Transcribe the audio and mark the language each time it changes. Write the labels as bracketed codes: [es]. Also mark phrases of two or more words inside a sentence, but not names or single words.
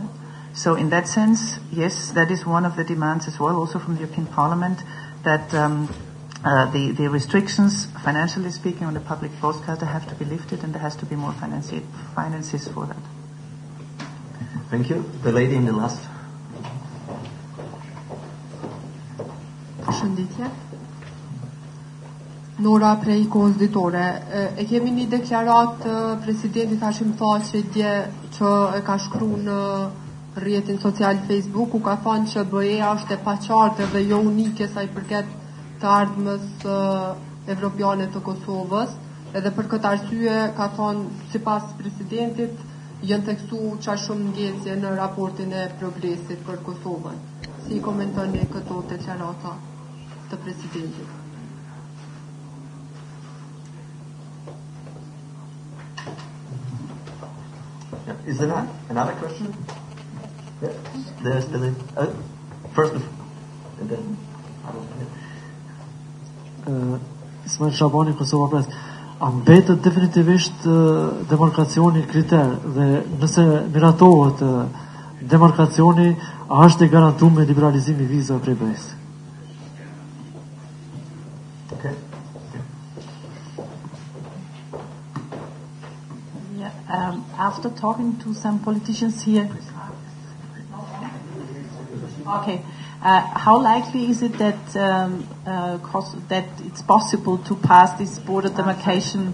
[en] So in that sense, yes, that is one of the demands as well, also from the European Parliament, that the restrictions, financially speaking, on the public broadcaster have to be lifted, and there has to be more finances for that. Thank you. The lady in the last. [sq] Përshëndetje. Nora prej kohës ditore. E kemi një deklarat presidentit Hashim Thaçi dje që e ka shkruar në rrjetin social Facebook, ku ka thënë që BE-a është e paqartë dhe jo unike sa I përket të ardhmës evropiane të Kosovës, edhe për këtë arsye ka thënë sipas presidentit janë tekstuar çfarë shumë ngjecie në raportin e progresit për Kosovën. Si komentoni këto deklarata të presidentit? [en] Yeah. Is there another question? Yeah. There's the first and then. [sq] Ismail Shabani, Kosova Press. A mbetet definitivisht demarkacioni kriter dhe nëse miratohet demarkacioni, a është e garantuar me liberalizimi I vizave prej BE-s? [en] Okay. Yeah, after talking to some politicians here, okay. How likely is it that that it's possible to pass this border demarcation?